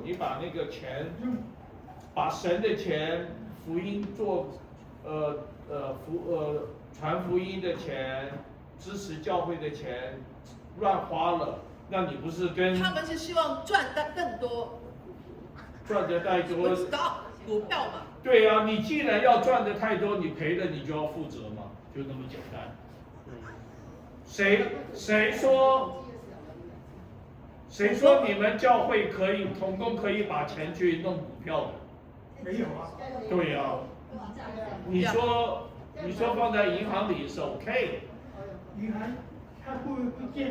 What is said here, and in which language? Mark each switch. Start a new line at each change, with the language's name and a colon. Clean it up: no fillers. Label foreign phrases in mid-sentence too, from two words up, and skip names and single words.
Chinese: 你把那個錢，把神的錢，福音做傳福音的錢，支持教會的錢亂花了，那你不是跟？他們是希望賺得更多。賺得太多，股票嘛。對啊，你既然要賺得太多，你賠了你就要負責嘛，就那麼簡單。誰說谁说你们教会可以童工可以把钱去弄股票的？没有啊。对呀、你说放在银行里是 OK 银行它不会不见，